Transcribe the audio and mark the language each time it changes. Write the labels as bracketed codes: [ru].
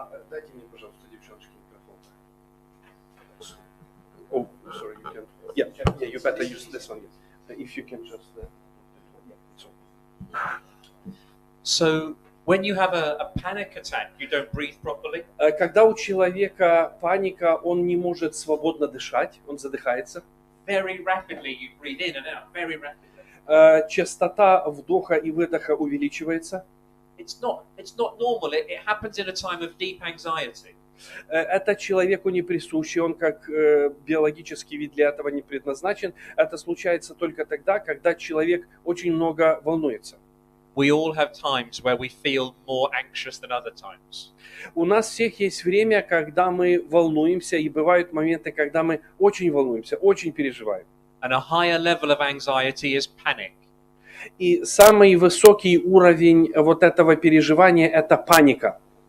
[ru] Дайте мне, пожалуйста, девчоночки, микрофон. [en] Oh, sorry, you can... Yeah, you better use this one. If you can just... So when you have a panic attack, you don't breathe properly. [ru] Когда у человека паника, он не может свободно дышать, он задыхается. [en] Very rapidly you breathe in and out, very rapidly. [ru] Частота вдоха и выдоха увеличивается. [en] It's not normal. It happens in a time of deep anxiety. [ru] Это человеку не присуще, он как биологический вид для этого не предназначен. Это случается только тогда, когда человек очень много волнуется. [en] We all have times where we feel more anxious than other times. [ru] У нас всех есть время, когда мы волнуемся, и бывают моменты, когда мы очень волнуемся, очень переживаем. [en] And a higher level of anxiety is panic. [ru] И самый высокий уровень вот этого переживания – это паника.